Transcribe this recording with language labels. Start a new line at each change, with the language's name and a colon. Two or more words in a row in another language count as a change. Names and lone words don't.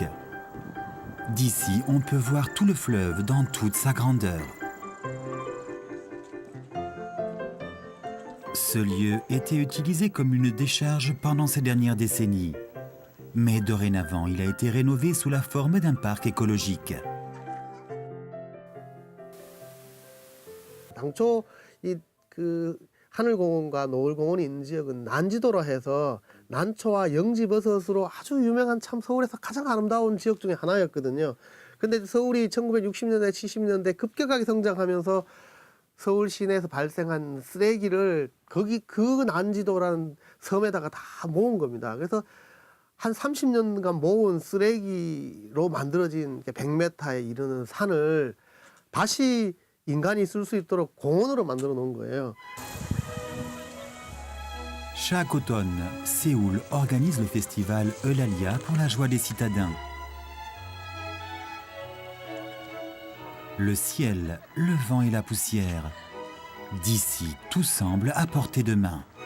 French: D'ici, on peut voir tout le fleuve dans toute sa grandeur. Ce lieu était utilisé comme une décharge pendant ces dernières décennies. Mais dorénavant, il a été rénové sous la forme d'un parc écologique.
Korean: 당초 그 하늘공원과 노을공원이 있는 지역은 난지도라 해서 난초와 영지버섯으로 아주 유명한 참 서울에서 가장 아름다운 지역 중에 하나였거든요. 근데 서울이 1960년대, 70년대 급격하게 성장하면서 서울 시내에서 발생한 쓰레기를 그 난지도라는 섬에다가 다 모은 겁니다. 그래서 한 30년간 모은 쓰레기로 만들어진 100m에 이르는 산을 다시 인간이 쓸 수 있도록 공원으로 만들어 놓은 거예요.
French: Chaque automne, Séoul organise le festival Eulalia pour la joie des citadins. Le ciel, le vent et la poussière. D'ici, tout semble à portée de main.